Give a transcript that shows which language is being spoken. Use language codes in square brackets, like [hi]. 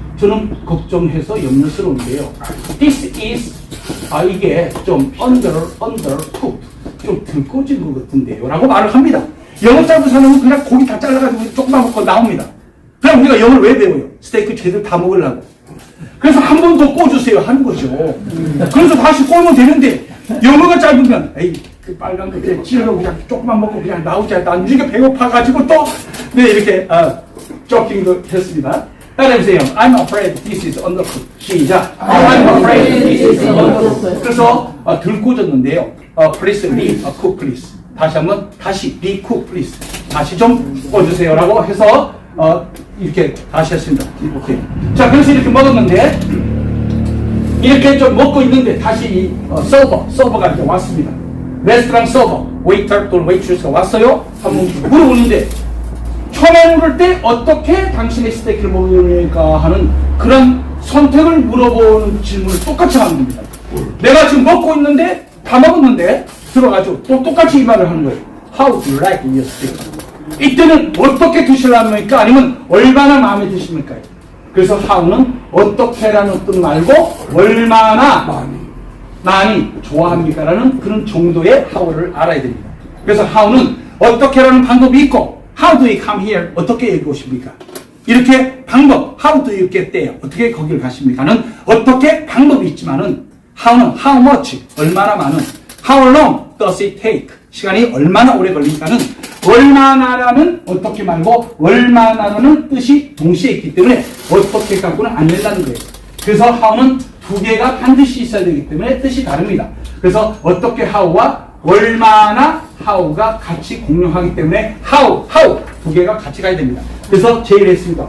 [ko] 저는 걱정해서 염려스러운데요. [en] This is [ko] 이게 좀 [en] undercooked. [ko] 좀 덜 꺼진 것 같은데요. 라고 말을 합니다. 영어 짧은 사람은 그냥 고기 다 잘라가지고 조금만 먹고 나옵니다. 그럼 우리가 영어를 왜 배워요? 스테이크 제대로 다 먹으려고. 그래서 한 번 더 꺼주세요 하는 거죠. 그래서 다시 꺼면 되는데 영어가 짧으면 에이 그 빨간 거 그냥 찌르고 그냥 조금만 먹고 그냥 나오자. 나중에 배고파가지고 또 네 이렇게 조깅도 했습니다. 따라해보세요. [en] I'm afraid this is undercooked. [ko] 시작. [en] I'm afraid this is undercooked. [ko] 그래서 덜 꽂았는데요. [en] Please recook please. [ko] 다시 한번 다시 [en] recook please. [ko] 다시 좀 꽂으세요라고 해서 이렇게 다시 했습니다. 오케이. 자, 그래서 이렇게 먹었는데 이렇게 좀 먹고 있는데 다시 이 서버가 이렇게 왔습니다. 레스토랑 서버, 웨이터 또는 웨이트레스가 왔어요. 한번 물어보는데 처음에 물을 때 어떻게 당신의 스테이크를 먹으니까 하는 그런 선택을 물어보는 질문을 똑같이 하는 겁니다. 내가 지금 먹고 있는데 다 먹었는데 들어가지고 또 똑같이 이 말을 하는 거예요. [en] How do you like your steak? [ko] 이때는 어떻게 드시려니까 아니면 얼마나 마음에 드십니까? 그래서 how는 어떻게라는 뜻 말고 얼마나 많이 좋아합니까? 라는 그런 정도의 how를 알아야 됩니다. 그래서 how는 어떻게라는 방법이 있고 [en] how do you come here? [ko] 어떻게 여기 오십니까? 이렇게 방법 [en] how do you get there? [ko] 어떻게 거기를 가십니까?는 어떻게 방법이 있지만은 how는 [en] how much? [ko] 얼마나 많은 [en] how long does it take? [ko] 시간이 얼마나 오래 걸리니까는 얼마나라는 어떻게 말고 얼마나라는 뜻이 동시에 있기 때문에 어떻게 갖고는 안 된다는 거예요. 그래서 how는 두 개가 반드시 있어야 되기 때문에 뜻이 다릅니다. 그래서 어떻게 how와 얼마나 how가 같이 공용하기 때문에 how 두 개가 같이 가야 됩니다. 그래서 제일 했습니다.